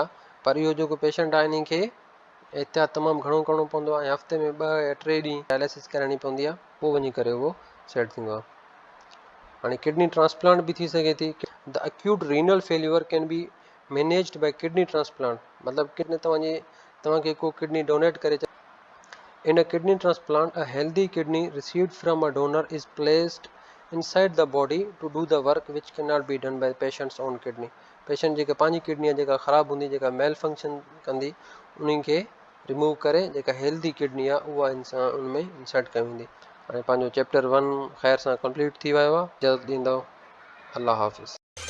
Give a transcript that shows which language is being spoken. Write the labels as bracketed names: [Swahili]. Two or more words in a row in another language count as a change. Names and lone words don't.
[Sindhi] पर इहो जेको पेशेंट आहे इन खे एहतियात तमामु घणो करिणो पवंदो आहे, ऐं हफ़्ते में 2 या 3 ॾींहं डायलिसिस कराइणी पवंदी आहे, पोइ वञी करे उहो सेट थींदो आहे। हाणे [English] kidney transplant [Sindhi] बि थी सघे थी। [English] The acute renal failure can be managed by kidney transplant, [Sindhi] मतिलबु किडनी तव्हांखे को [English] kidney donate [Sindhi] करे। [English] In a kidney transplant, a healthy kidney received from a donor is placed inside the body to do the work which cannot be done by patient's own kidney। [Sindhi] पेशेंट जेका पंहिंजी किडनी जेका ख़राबु हूंदी, जेका [English] malfunction [Sindhi] कंदी, उन्हनि खे रिमूव करे जेका [English] healthy kidney [Sindhi] आहे उहा इंसान उनमें इंसर्ट कई वेंदी। हाणे पंहिंजो चैप्टर 1 ख़ैर सां कंप्लीट थी वियो आहे। इजाज़त ॾींदव, [Urdu] اللہ حافظ.